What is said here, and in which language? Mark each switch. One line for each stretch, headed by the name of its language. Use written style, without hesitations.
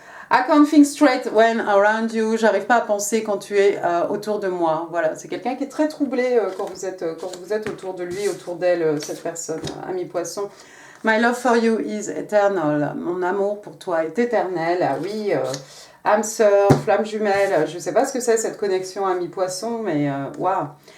English: I can't think straight when around you.
French: J'arrive pas à penser quand tu es autour de moi. Voilà, c'est quelqu'un qui est très troublé quand vous êtes autour de lui, autour d'elle, cette personne, ami poisson.
English: My love for you is eternal.
French: Mon amour pour toi est éternel. Ah oui, âme sœur, flamme jumelle. Je sais pas ce que c'est cette connexion ami poisson, mais waouh.